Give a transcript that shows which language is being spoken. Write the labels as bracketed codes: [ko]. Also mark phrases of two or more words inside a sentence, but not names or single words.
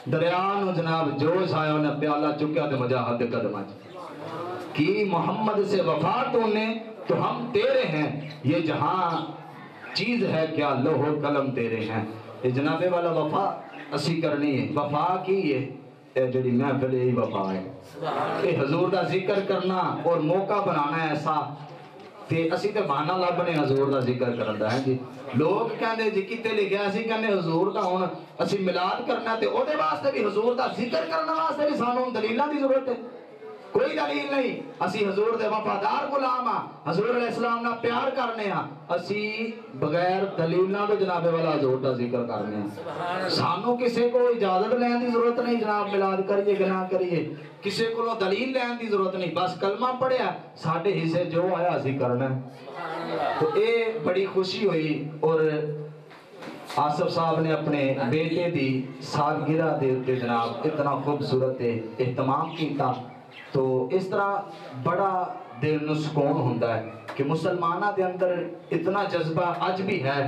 [pa] دریا نو جناب جوش آیا انہیں پیالہ چکیا تو مجاہد دے قدمہ [ur] کی محمد سے وفا تو نے تو ہم تیرے ہیں، یہ جہاں چیز ہے کیا لوح و قلم تیرے ہیں. [pa] یہ جناب والا وفا اسی کرنی ہے. وفا کی یہ جڑی محفل یہی وفا ہے کہ حضور دا ذکر کرنا اور موقع بنانا ایسا تے اسی تے بہانہ لبنے حضور دا ذکر کرندا ہے جی. لوگ کہندے جی کتے لکھیا اسی کہندے حضور دا ہن اسی میلاد کرنا تے او دے واسطے بھی حضور دا ذکر کرنا واسطے بھی سانوں دلیلاں دی ضرورت ہے. کوئی دلیل نہیں. اسی حضور دے وفادار غلام ہاں، حضور علیہ السلام نہ پیار کرنے ہاں، اسی بغیر دلیلاں تو جناب والا حضور دا ذکر کرنے ہاں. سانوں کسے کو اجازت لین دی ضرورت نہیں جناب میلاد کریے کہ نہ کریے، کسے کو دلیل لین دی ضرورت نہیں. بس کلمہ پڑھیا ساڈے حصے جو آیا اسی کرنا. تو اے بڑی خوشی ہوئی. اور آصف صاحب نے اپنے بیٹے دی سالگرہ دے جناب اتنا خوبصورت اہتمام کیتا. تو اس طرح بڑا دل نو سکون ہوندا ہے کہ مسلمانہ دے اندر اتنا جذبہ اج بھی ہے.